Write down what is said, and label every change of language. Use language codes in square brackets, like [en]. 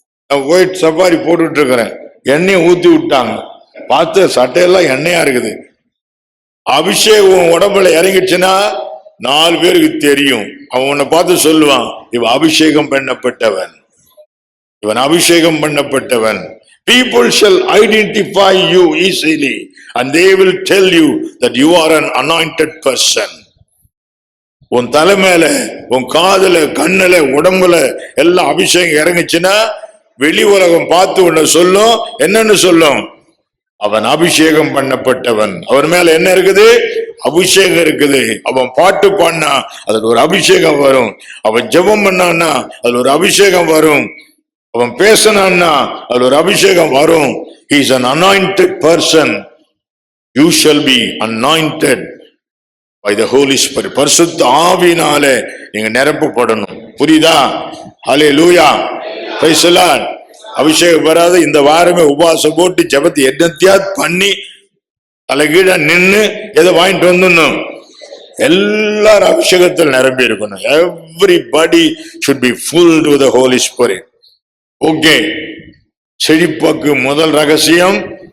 [ta] நான் போயிட்டு சப்பாரி போட்டுட்டு இருக்கிறேன், எண்ணெயை ஊத்தி விட்டாங்க, பார்த்து சட்டையெல்லாம் எண்ணெயா இருக்குது. அபிஷேகம் உடம்புல இறங்கிடுச்சுன்னா 4 பேருக்கு தெரியும். அவன் உன்னை பார்த்து சொல்லுவான், இவன் அபிஷேகம் பண்ணப்பட்டவன், இவன் அபிஷேகம் பண்ணப்பட்டவன். [en] People shall identify you easily and they will tell you that you are an anointed person. [ta] உன் தலை மேல, உன் காதுல, கண்ணுல, உடம்புல எல்லாம் அபிஷேகம் இறங்குச்சுன்னா வெளி உலகம் பார்த்து உன்னை சொல்லும். என்னன்னு சொல்லும்? அவன் அபிஷேகம் பண்ணப்பட்டவன். அவன் மேல என்ன இருக்குது? அபிஷேகம் இருக்குது. அவன் பாட்டு பாடினா அதுல ஒரு அபிஷேகம் வரும். அவன் ஜெபம் பண்ணான்னா அதுல ஒரு அபிஷேகம் வரும். அவன் பேசினான்னா அதுல ஒரு அபிஷேகம் வரும். [en] He is an anointed person. You shall be anointed by the Holy Spirit. [ta] பரிசுத்த ஆவியினாலே நீங்க நிரப்பப்படணும். புரியுதா? ஹல்லேலூயா, பிரைஸ் தி லார்ட். அபிஷேகம் வராது. இந்த வாரமே உபவாசம் போட்டு ஜெபத்தை என்னத்தையாவது பண்ணி தலைகீழ நின்று எதை வாங்கிட்டு வந்துடணும். எல்லாரும் அபிஷேகத்தில் நிரம்பி இருக்கணும். [en] Everybody should be filled with the Holy Spirit. [ta] Okay, செழிப்புக்கு முதல் ரகசியம்